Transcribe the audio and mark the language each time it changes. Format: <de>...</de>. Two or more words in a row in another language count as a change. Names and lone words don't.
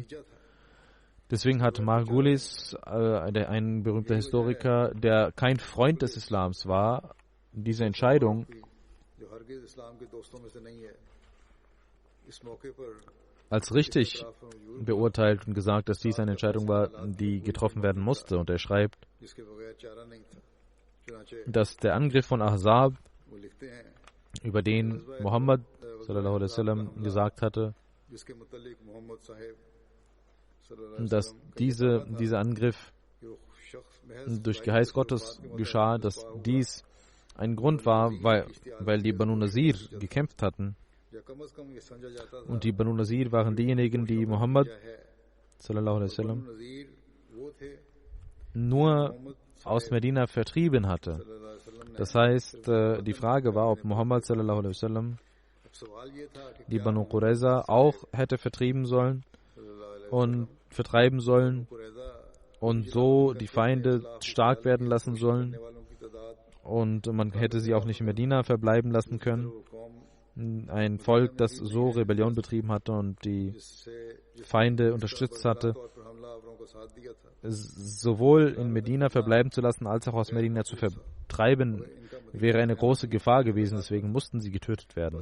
<de>Deswegen hat Margulis, ein berühmter Historiker, der kein Freund des Islams war, diese Entscheidung als richtig beurteilt und gesagt, dass dies eine Entscheidung war, die getroffen werden musste. Und er schreibt, dass der Angriff von Ahzab, über den Muhammad</de> <ar>صلى الله عليه وسلم</ar> <de>gesagt hatte, dass dieser Angriff durch Geheiß Gottes geschah, dass dies ein Grund war, weil die Banu Nazir gekämpft hatten. Und die Banu Nazir waren diejenigen, die Muhammad</de> <ar>صلى الله عليه وسلم</ar> <de>nur aus Medina vertrieben hatte. Das heißt, die Frage war, ob Muhammad</de> <ar>صلى الله عليه وسلم</ar> <de>die Banu Qurayza auch hätte vertreiben sollen und so die Feinde stark werden lassen sollen und man hätte sie auch nicht in Medina verbleiben lassen können. Ein Volk, das so Rebellion betrieben hatte und die Feinde unterstützt hatte, sowohl in Medina verbleiben zu lassen, als auch aus Medina zu vertreiben, wäre eine große Gefahr gewesen, deswegen mussten sie getötet werden.</de>